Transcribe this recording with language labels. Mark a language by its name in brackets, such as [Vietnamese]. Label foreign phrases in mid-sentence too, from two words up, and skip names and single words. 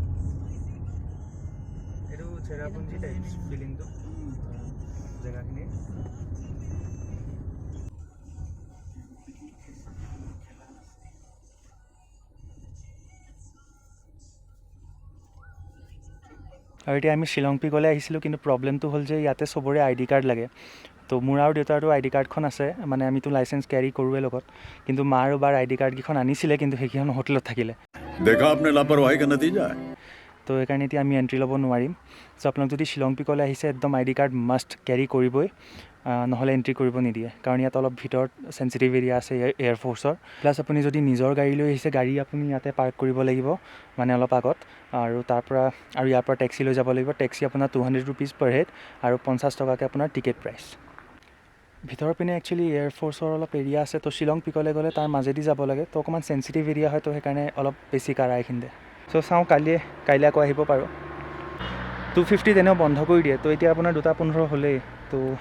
[Assamese] এইটো চেৰাপুঞ্জী টাইপ ফিলিংটো জেগাখিনি আৰু এতিয়া আমি শ্বিলং পিকলৈ আহিছিলোঁ কিন্তু প্ৰব্লেমটো হ'ল যে ইয়াতে চবৰে [English] ID card [Assamese] লাগে তো মোৰ আৰু দেউতাৰতো ID কাৰ্ডখন আছে মানে আমিতো লাইচেঞ্চ কেৰি কৰোঁৱে লগত কিন্তু মা আৰু বাৰ ID কাৰ্ডকেইখন আনিছিলে কিন্তু সেইকেইখন হোটেলত থাকিলে [Hindi] देखा आपने लापरवाही का नतीजा है [Assamese] তো সেইকাৰণে এতিয়া আমি এণ্ট্ৰি ল'ব নোৱাৰিম চ' আপোনালোক যদি শ্বিলং পিকলৈ আহিছে একদম [English] ID card must carry [Assamese] কৰিবই নহ'লে এণ্ট্ৰি কৰিব নিদিয়ে কাৰণ ইয়াত অলপ ভিতৰত [English] sensitive area [Assamese] আছে এয়াৰফ'ৰ্চৰ প্লাছ আপুনি যদি নিজৰ গাড়ী লৈ আহিছে গাড়ী আপুনি ইয়াতে পাৰ্ক কৰিব লাগিব মানে অলপ আগত আৰু তাৰপৰা আৰু ইয়াৰ পৰা টেক্সি লৈ যাব লাগিব টেক্সি আপোনাৰ 200 [English] rupees per head [Assamese] আৰু 50 টকাকৈ আপোনাৰ [English] ticket price [Assamese] ভিতৰৰ পিনে একচুৱেলি এয়াৰফ'ৰ্চৰ অলপ এৰিয়া আছে তো শ্বিলং পিকলৈ গ'লে তাৰ মাজেদি যাব লাগে তো অকণমান [English] sensitive area [Assamese] হয় তো সেইকাৰণে অলপ বেছি কাৰা এইখিনিতে চ' চাওঁ কাইলৈ আকৌ আহিব পাৰোঁ 250 তেনেও বন্ধ কৰি দিয়ে তো এতিয়া আপোনাৰ 2:15 হ'লেই তো